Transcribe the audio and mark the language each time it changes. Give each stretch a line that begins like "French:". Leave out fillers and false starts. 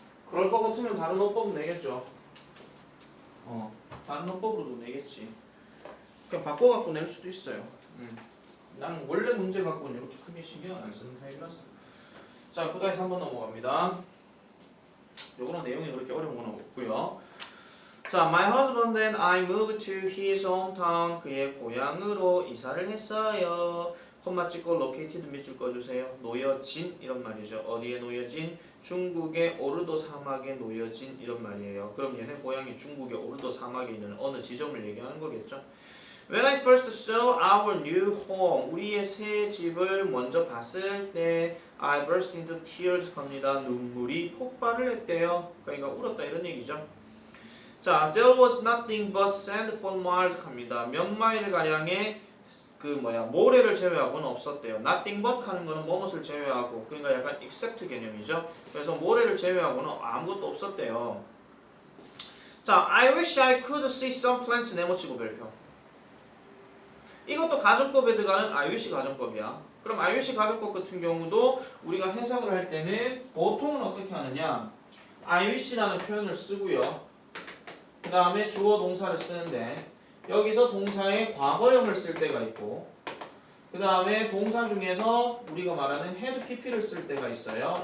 Korean: 그럴 것 같으면 다른 어법은 내겠죠. 다른 어법으로도 내겠지. 그냥 바꿔갖고 낼 수도 있어요. 나는 원래 문제 갖고는 이렇게 크게 신경 안 쓰는 타입이라서. 자, 9-3번 넘어갑니다. 요거는 내용이 그렇게 어려운 건 없고요.
English: 자, my husband and I moved to his hometown.
Korean: 그의 고향으로 이사를 했어요. 콤마 찍고 located 밑줄 꺼주세요. 놓여진 이런 말이죠. 어디에 놓여진? 중국의 오르도 사막에 놓여진 이런 말이에요. 그럼 얘네 고향이 중국의 오르도 사막에 있는 어느 지점을 얘기하는 거겠죠.
English: When I first saw our new home,
Korean: 우리의 새 집을 먼저 봤을 때
English: I burst into tears
Korean: 겁니다. 눈물이 폭발을 했대요. 그러니까 울었다 이런 얘기죠.
English: 자, there was nothing but sand for miles
Korean: 합니다. 몇 마일 가량의 모래를 제외하고는 없었대요. Nothing but 하는 거는 뭐뭇을 제외하고 그러니까 약간 except 개념이죠. 그래서 모래를 제외하고는 아무것도 없었대요.
English: 자, I wish I could see some plants
Korean: 네모치고 별표. 이것도 가정법에 들어가는 I wish 가정법이야. 그럼 I wish 가정법 같은 경우도 우리가 해석을 할 때는 보통은 어떻게 하느냐? I wish라는 표현을 쓰고요. 그 다음에 주어 동사를 쓰는데 여기서 동사의 과거형을 쓸 때가 있고 그 다음에 동사 중에서 우리가 말하는 had pp를 쓸 때가 있어요.